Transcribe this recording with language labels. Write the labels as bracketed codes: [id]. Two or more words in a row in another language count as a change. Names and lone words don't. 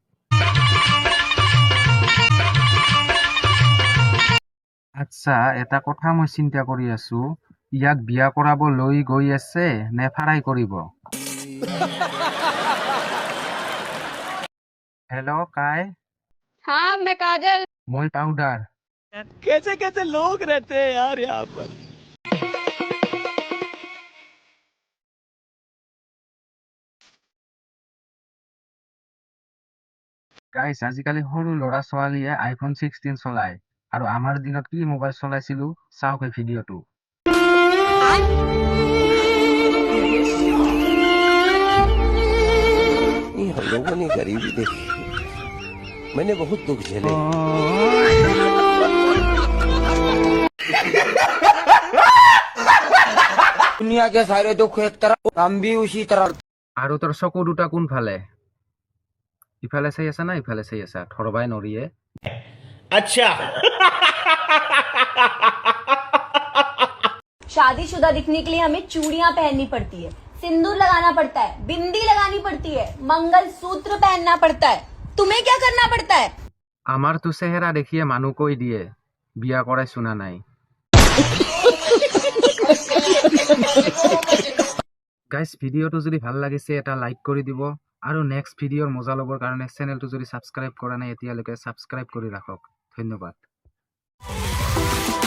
[as] আচ্ছা, এটা কথা মই চিন্তা কৰি আছো, ইয়াক বিয়া কৰাব লৈ গৈ আছে নে ফাৰাই কৰিব? হেল্ল' কাই। [hi] हाँ मैं काजल। [as] মই পাউডাৰ। [hi] कैसे कैसे लोग रहते हैं यार यहाँ पर। [as] গাইছ, আজিকালি সৰু ল'ৰা ছোৱালীয়ে আইফোন 16 চলায় আৰু আমাৰ দিনত কি মোবাইল চলাইছিলো চাওক এই ভিডিঅ'টো। [hi] ये हम लोगों ने गरीबी देखी, मैंने बहुत दुख झेले। दुनिया के सारे दुख एक तरफ, हम भी उसी तरह। [as] আৰু তোৰ চকু দুটা কোনফালে? ইফালে চাই আছা না ইফালে চাই আছা? ধৰবাই নৰিয়ে। [hi] अच्छा। शादीशुदा दिखने के लिए हमें चूड़ियां पहननी पड़ती है, सिंदूर लगाना पड़ता है, बिंदी लगानी पड़ती है, मंगलसूत्र पहनना पड़ता है। तुम्हें क्या करना पड़ता है? [as] আমাৰতো চেহেৰা দেখিয়ে মানুহ কৈ দিয়ে বিয়া কৰাই শুনা নাই। গাইজ, ভিডিঅ'টো যদি ভাল লাগিছে এটা লাইক কৰি দিব আৰু নেক্সট ভিডিঅ'ৰ মজা ল'বৰ কাৰণে চেনেলটো যদি ছাবস্ক্ৰাইব কৰা নাই এতিয়ালৈকে ছাবস্ক্ৰাইব কৰি ৰাখক।